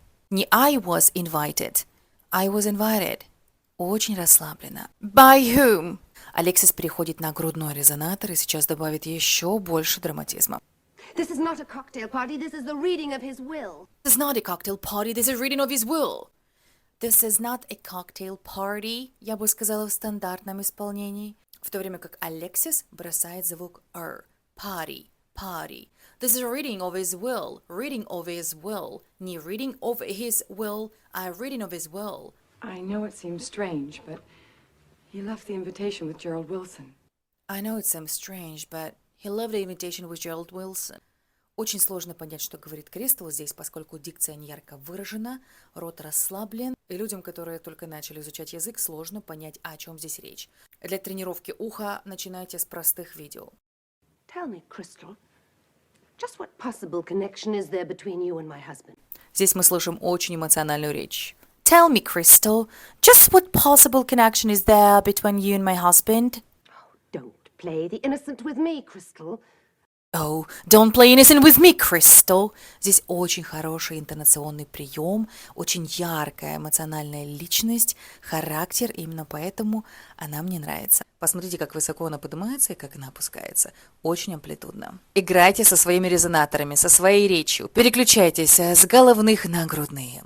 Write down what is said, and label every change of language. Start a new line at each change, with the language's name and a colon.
English: Не I was invited. I was invited.
Russian: Очень расслабленно.
English: By whom?
Russian: Алексис переходит на грудной резонатор и сейчас добавит еще больше драматизма.
English: This is not a cocktail party. This is the reading of his will. This is not a cocktail party. This is reading of his will. This is not a cocktail party.
Russian: Я бы сказала в стандартном исполнении. В то время как Алексис бросает звук R.
English: Party. Party. This is a reading of his will. Reading of his will. Не reading of his will, а reading of his will. I know it seems strange, but he left the invitation with Gerald Wilson. I know it seems strange, but he left the invitation with Gerald Wilson.
Russian: Очень сложно понять, что говорит Кристал здесь, поскольку дикция не ярко выражена, рот расслаблен, и людям, которые только начали изучать язык, сложно понять, о чем здесь речь. Для тренировки уха начинайте с простых видео.
English: Tell me, Crystal, just what possible connection is there between you and my husband?
Russian: Здесь мы слышим очень эмоциональную речь.
English: Tell me, Crystal, just what possible connection is there between you and my husband? Oh, don't play the innocent with me, Crystal. Oh, don't play innocent with me, Crystal.
Russian: Здесь очень хороший интонационный прием, очень яркая эмоциональная личность, характер, именно поэтому она мне нравится. Посмотрите, как высоко она поднимается и как она опускается. Очень амплитудно. Играйте со своими резонаторами, со своей речью. Переключайтесь с головных на грудные.